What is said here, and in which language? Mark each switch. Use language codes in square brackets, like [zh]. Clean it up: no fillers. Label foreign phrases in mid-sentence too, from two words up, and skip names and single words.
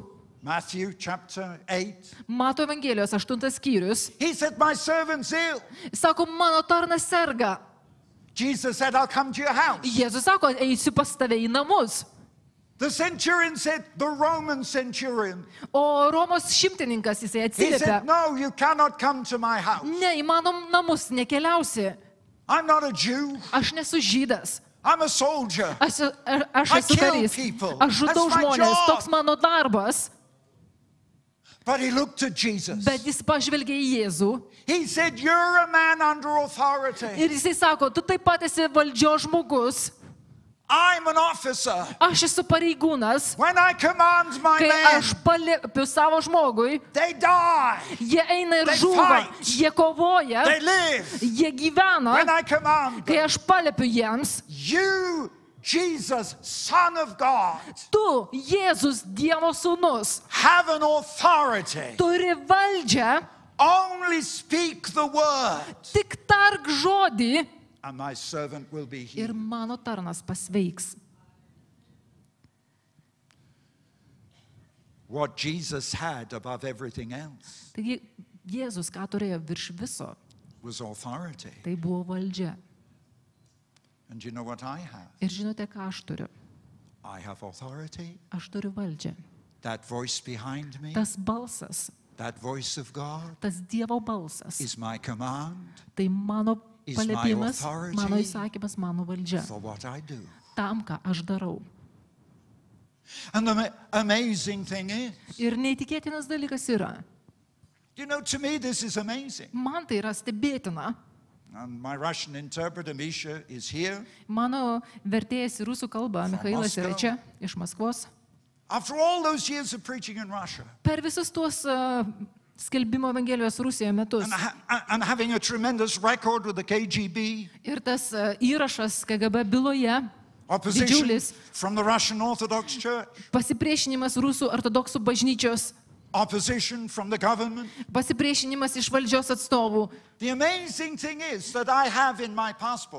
[en] Matthew chapter 8, [lt] Mato Evangelijos 8 skyrius, [en] he said, my servant's ill. [lt] sako, mano tarnas serga. [en] Jesus said, I'll come to your house. [lt] Jėzus sako, eisiu pas tave į namus. [en] The centurion said, the Roman centurion, [lt] O Romos šimtininkas jisai [en] he [lt] atsiliepia, [en] said, no, you cannot come to my house. [lt] ne, į mano namus nekeliausi. [en] I'm not a Jew. [lt] Aš nesu žydas. [en] I'm a soldier. [lt] Aš [en] I [lt] esu [en] kill [lt] karys. [en] people. [lt] Aš žudau [en] That's my [lt] žmonės. [en] job. [lt] Toks mano darbas. [en] But he looked at Jesus. [lt] Bet jis pažvelgė į Jėzų [en] He said, you're a man under authority. [lt] ir jisai sako, tu taip pat esi valdžios žmogus. [en] I'm an officer. [lt] Aš esu pareigūnas. [en] When I command my [lt] Kai [en] men, [lt] aš paliepiu savo žmogui, [en] they die. [lt] jie eina ir [en] They [lt] žūva. [en] fight. [lt] Jie kovoja. [en] They live. [lt] Jie gyvena. [en] When I command [lt] Kai [en] them, [lt] aš paliepiu jiems, [en] you, Jesus, Son of God, [lt] tu, Jėzus, Dievo sūnus, [en] have an authority. [lt] turi valdžią, [en] Only speak the word, [lt] tik tark žodį [en] and my servant will be [lt] ir [en] healed. [lt] mano tarnas pasveiks. [en] What Jesus had above everything else [lt] Taigi Jėzus, ką turėjo virš viso, [en] was authority. [lt] tai buvo valdžia. [en] And you know what I have? [lt] Ir žinote, ką aš turiu? [en] I have authority. [lt] Aš turiu valdžią. [en] That voice behind me, [lt] Tas balsas, [en] that voice of God, [lt] tas Dievo balsas, [en] is my command [lt] tai mano [en] Is my [lt] paliepimas, [en] authority [lt] mano įsakymas, mano valdžia. [en] for what I do. [lt] Tam, ką aš darau. [en] And the amazing thing is, [lt] Ir neįtikėtinas dalykas yra. [en] you know, to me this is amazing. [lt] Man tai yra stebėtina. [en] And my Russian interpreter, Misha, is here. [lt] Mano vertėjas į rusų kalbą, Mikhailas yra [en] Moscow. [lt] čia, iš Maskvos. [en] After all those years of preaching in Russia [lt] Per visus tuos skelbimo Evangelijos Rusijoje metus. [en] and having a tremendous record with the KGB, [lt] Ir tas įrašas KGB byloje, [en] opposition [lt] didžiulis [en] from the Russian Orthodox Church, [lt] pasipriešinimas rusų ortodoksų bažnyčios, [en] opposition from the government. [lt] pasipriešinimas iš valdžios atstovų. [en] The amazing thing is that I have in my passport,